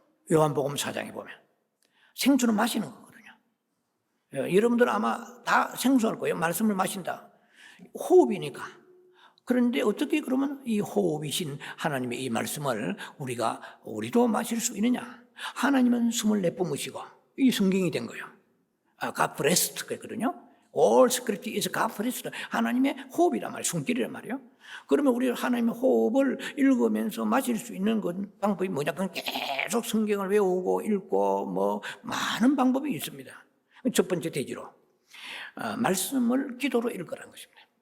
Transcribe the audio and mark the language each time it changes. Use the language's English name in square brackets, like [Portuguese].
[Korean] 요한복음 4장에 보면 생수는 마시는 거거든요. 여러분들 아마 다 생수할 거예요. 말씀을 마신다. 호흡이니까. 그런데 어떻게 그러면 이 호흡이신 하나님의 이 말씀을 우리도 마실 수 있느냐? 하나님은 숨을 내뿜으시고 이 성경이 된 거예요. [English] God blessed [Korean] 그랬거든요. [English] All scripture is God blessed. [Korean] 하나님의 호흡이란 말이에요. 숨길이란 말이에요. 그러면 우리 하나님의 호흡을 읽으면서 마실 수 있는 방법이 뭐냐? 그건 계속 성경을 외우고 읽고 많은 방법이 있습니다. 첫 번째 대지로 말씀을 기도로 읽으라는 것입니다.